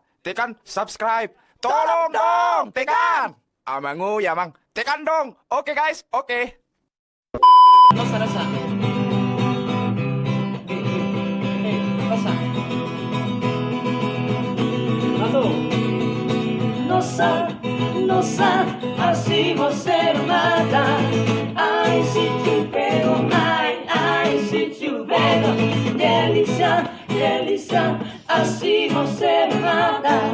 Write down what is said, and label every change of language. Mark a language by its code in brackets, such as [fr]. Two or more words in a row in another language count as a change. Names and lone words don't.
[id] Tekan subscribe. Tolong dong, tekan. Amangu ya, Mang. Tekan dong. Oke, guys. Oke. Rasa. Rasa. Satu. [pt] Nossa, así você mata. Ai, se te pego, ai, se te pego. Delícia, así você mata.